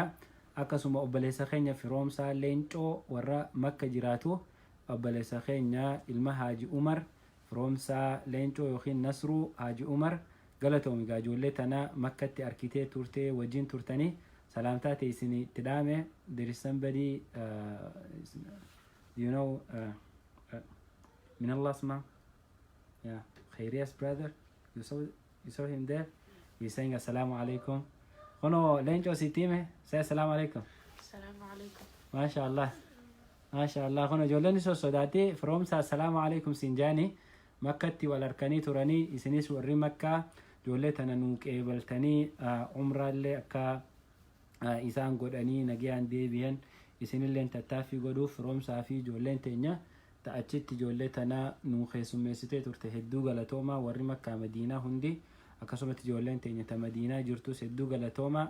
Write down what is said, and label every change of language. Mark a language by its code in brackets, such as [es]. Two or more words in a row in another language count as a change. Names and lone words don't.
[om] Akkasuma obboleessa keenya firoomsaa leencoo warra makka jiraatu obboleessa keenya ilma Haaji Umar firoomsaa leencoo yookiin Nasruu Haaji Umar galatoomi gaa ijoollee tana makkatti arkitee turtee wajjin turtanii salaamtaa teessini itti dhaame. [en] There is somebody you know [ar] من الله [en] asma yeah Khairiyas brother you saw him there. He's saying [ar] السلام عليكم. [om] Kono leencoo sitime say [ar] السلام عليكم. السلام عليكم. ما شاء الله. ما شاء الله. [om] Kono ijoolleen isoo sodaatee firoomsa [ar] السلام عليكم [om] sinjaani makkatti wal arkanii turanii isinis warri makkaa ijoollee tana nuu qeebaltanii umraallee akka isaan godhanii nagayaan deebi'an isinilleen tattaaffii godhuuf firoomsaa fi ijoolleen teenya ta'achitti ijoollee tana nuu keessummeessitee turte hedduu galatoomaa warri makkaa madiinaa hundi akkasumatti ijoolleen teenya ta madiinaa jirtus hedduu galatoomaa.